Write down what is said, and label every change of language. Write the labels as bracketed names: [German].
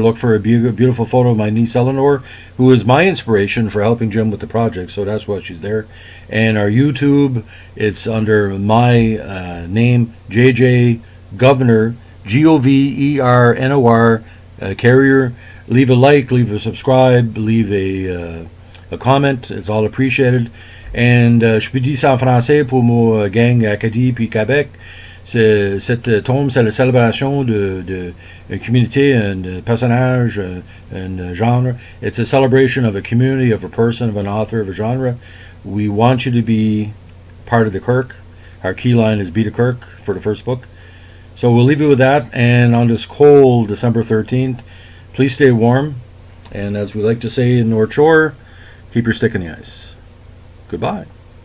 [English] Look for a beautiful photo of my niece Eleanor, who is my inspiration for helping Jim with the project. So that's why she's there. And our YouTube, it's under my name, J.J. Governor, Governor, Carrier. Leave a like, leave a subscribe, leave a comment. It's all appreciated. [French] And je peux dire ça en français pour mon gang Acadie puis Québec. Cette tombe, c'est la célébration de une communauté, un personnage, un genre. [English] It's a celebration of a community, of a person, of an author, of a genre. We want you to be part of the Kirk. Our key line is Be the Kirk for the first book. So we'll leave you with that. And on this cold December 13th, please stay warm. And as we like to say in North Shore, keep your stick in the ice. Goodbye.